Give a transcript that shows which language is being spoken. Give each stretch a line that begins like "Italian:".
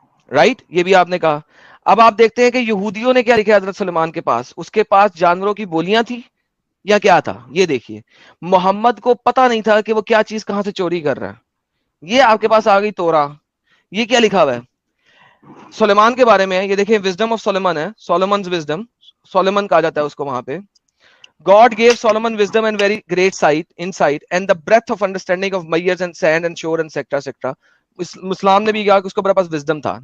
Urdu: Right, یہ بھی آپ نے کہا. اب آپ دیکھتے ہیں کہ یہودیوں نے کیا لکھا حضرت سلیمان کے پاس, اس کے پاس جانوروں کی بولیاں تھی یا کیا تھا؟ یہ دیکھیے, محمد کو پتا نہیں تھا کہ وہ کیا چیز کہاں سے چوری کر رہا ہے. یہ آپ کے پاس آ گئی تورا. یہ کیا لکھا ہوا ہے سلیمان کے بارے میں؟ یہ دیکھیں وزڈم آف سلیمان ہے, سولومنز وزڈم, سولومن کہا جاتا ہے اس کو وہاں پہ.
English: God gave Solomon wisdom and very great insight and the breadth of understanding of measures and sand and shore and etc.
Urdu: اسلام نے بھی کہا کہ اس کو بڑا پاس wisdom تھا.